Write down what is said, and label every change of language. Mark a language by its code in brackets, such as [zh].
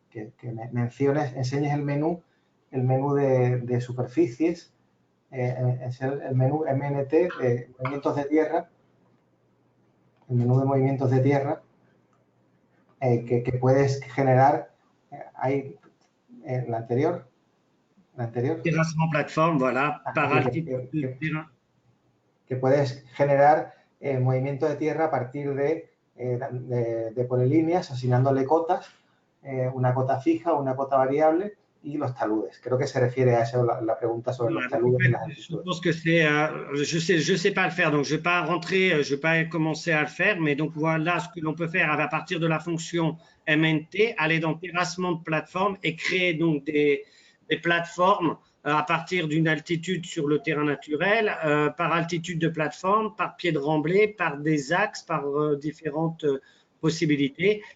[es] Que enseñes el menú de superficies, es el menú MNT de movimientos de tierra, el menú de movimientos de tierra, que puedes generar ahí la anterior. [fr] Terrassement plateforme, voilà, par altitude de terrain. [es] Que puedes generar movimiento de tierra a partir de polilíneas, asignándole cotas, una cota fija, una cota variable y los taludes. Creo que se refiere a eso la pregunta sobre los taludes y las altitudes. [fr] Je pense que c'est, je sais pas le faire, donc je vais pas rentrer, je vais pas commencer à le faire, mais donc voilà ce que l'on peut faire à partir de la fonction MNT, aller dans terrassement de plateforme et créer donc des plateformes à partir d'une altitude sur le terrain naturel, par altitude de plateforme, par pied de remblai, par des axes, par différentes possibilités.